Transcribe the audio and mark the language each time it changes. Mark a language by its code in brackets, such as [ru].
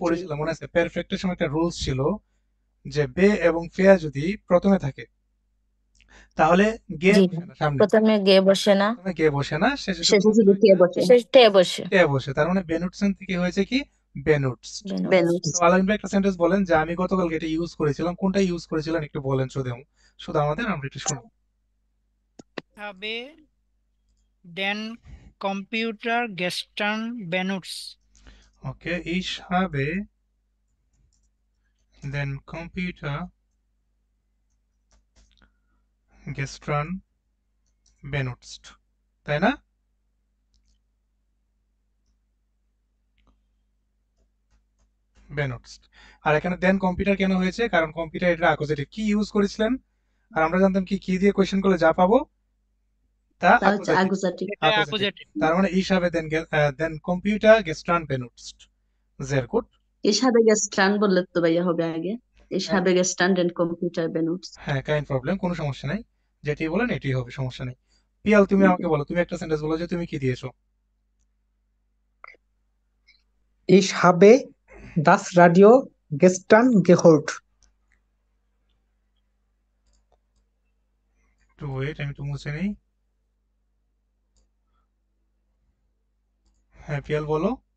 [bn] পড়েছিলাম মনে আছে, পারফেক্টের সময় একটা রুলস ছিল যে বে এবং ফেয়া যদি প্রথমে থাকে তাহলে গে জি বসে না সামনে, প্রথমে গে বসে না, প্রথমে গে বসে না, শেষে শুধু শেষে শুধু কে বসে শেষে টে বসে, টে বসে। তার মানে বেনুটসেন থেকে হয়েছে কি বেনুটস। বেনুটস। বেনুটস তো আলামিন ভাই একটা সেন্টেন্স বলেন যে আমি গতকালকে এটা ইউজ করেছিলাম, কোনটা ইউজ করেছিলেন একটু বলেন শুধু আমাদের, আমরা একটু শুনি। [de] habe den Computer gestern benutzt. ওকে, ich habe den Computer gestern benutzt, [bn] তাই না? benutzt। আর এখানে দেন কম্পিউটার কেন হয়েছে? কারণ কম্পিউটার এটা অ্যাকুজেটিভ। কি ইউজ করেছিলেন? আর আমরা জানতাম কি দিয়ে কোয়েশ্চেন করলে যা পাবো তা তা হচ্ছে অ্যাকুজেটিভ। আগুজাটিভ এটা অ্যাকুজেটিভ। [en] accusative. [bn] তার মানে [de] ich habe den Computer gestern benutzt। sehr gut। Ich habe gestern [bn] বললে তো ভাইয়া হবে আগে Ich হ্যাঁ [de] habe gestern den Computer benutzt [bn] হ্যাঁ, কাইন প্রবলেম, কোনো সমস্যা নাই, যেটি বলেন এটাই হবে, সমস্যা নেই। পিয়াল তুমি আমাকে বলো, তুমি একটা সেন্টেন্স বলো যে তুমি কি দিয়েছো। [de] Ich habe das Radio gestern gehört. [bn] একটু ওয়েট, আমি একটু মুছে নেই। হ্যাঁ পিয়াল বলো।